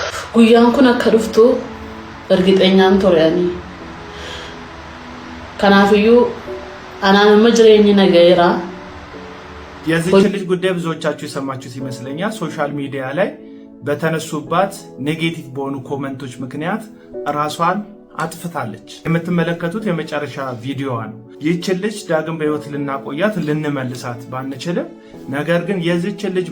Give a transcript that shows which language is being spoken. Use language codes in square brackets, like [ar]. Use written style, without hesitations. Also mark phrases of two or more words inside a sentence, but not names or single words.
[om] guyyaan kun akka dhuftu ergixeenyaan ture ani. Kanaafiyyuu anaan amma jireenyi nagayeera. [am] የዚች ልጅ ጉዳይ ብዙዎቻችሁ የሰማችሁት ይመስለኛል። [en] social media [am] ላይ በተነሱባት ኔጌቲቭ በሆኑ ኮሜንቶች ምክንያት ራሷን አጥፍታለች። የምትመለከቱት የመጨረሻ ቪዲዮዋ ነው። ይህች ልጅ ዳግም በህይወት ልናቆያት ልንመልሳት ባንችልም፣ ነገር ግን የዚች ልጅ